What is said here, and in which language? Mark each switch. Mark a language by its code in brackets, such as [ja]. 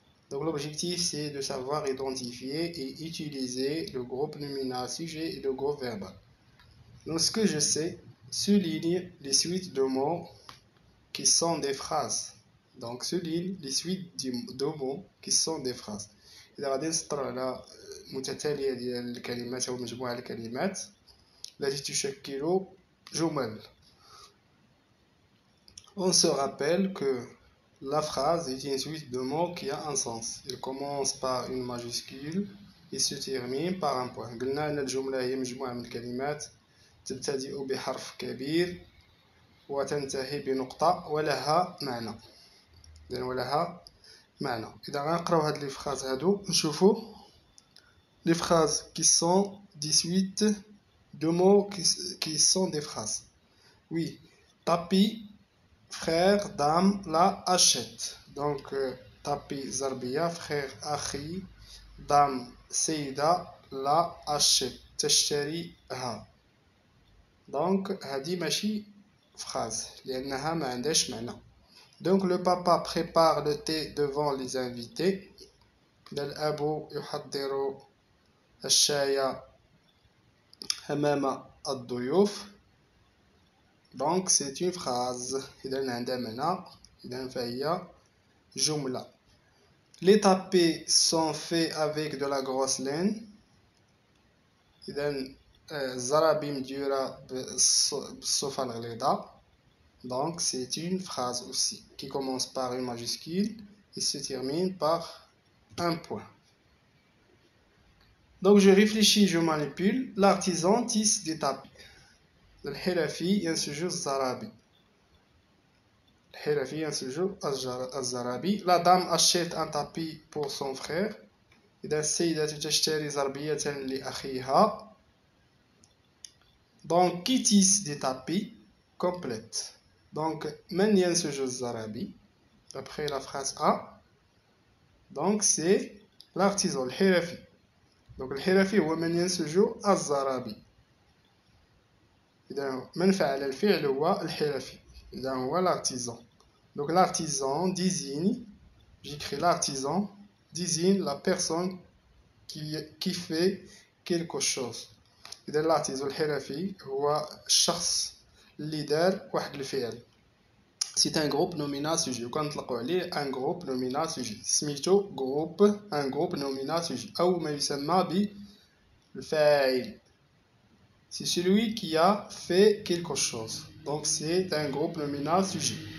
[fr] Donc l'objectif c'est de savoir identifier et utiliser le groupe nominal sujet et le groupe verbal. Donc ce que je sais, souligne les suites de mots qui sont des phrases. Donc souligne les suites de mots qui sont des phrases. [ar] إذا غادي نسطر على متتالية ديال الكلمات أو مجموعة الكلمات التي تشكل جمل. [fr] On se rappelle que la phrase est une suite de mots qui a un sens. Il commence par une majuscule et se termine par un point. [ar] قلنا أن الجملة هي مجموعة من الكلمات تبتدئ بحرف كبير وتنتهي بنقطة ولها معنى. ولها معنى. إذا غنقراو هاد لي فراز هادو نشوفو [fr] les phrases qui sont des suites de mots qui sont des phrases. Oui, tapis, frère, dame, la achète. Donc, tapis, zarbia, frère, akhi, dame, سيدة, la achète. [ar] تشتريها. Donc, هادي ماشي phrase لأنها ما عندهاش معنى. [fr] Donc, le papa prépare le thé devant les invités. [ar] الأب يحضر الشاي أمام الضيوف. [fr] Donc c'est une phrase. [ar] إذا عندها معنى. إذا فهي جملة. [fr] Les tapis sont faits avec de la grosse laine. [ar] إذا الزرابي مديورة بالصوفة الغليظة. [fr] Donc c'est une phrase aussi qui commence par une majuscule et se termine par un point. Donc je réfléchis, je manipule. L'artisan tisse des tapis. [ar] الحرفي ينسج الزرابي. الحرفي ينسج الزرابي. [fr] La dame achète un tapis pour son frère. [ar] إذا السيدة تشتري زربية لأخيها. [fr] Donc qui tisse des tapis complète. [ar] Donc من ينسج الزرابي. [fr] Après la phrase A. Donc c'est l'artisan الحرفي. [ar] Donc الحرفي هو من ينسج الزرابي. إذا من فعل الفعل هو الحرفي. إذا هو l'artisan. [fr] Donc l'artisan désigne, j'écris l'artisan, désigne la personne qui fait quelque chose. [ar] إذا l'artisan الحرفي هو الشخص اللي دار واحد الفعل. [fr] C'est un groupe nominal sujet. [ar] وكنطلقوا عليه [fr] un groupe nominal sujet. [ar] سميتو groupe un groupe nominal sujet أو ما يسمى بالفاعل. [fr] C'est celui qui a fait quelque chose. Donc c'est un groupe nominal sujet.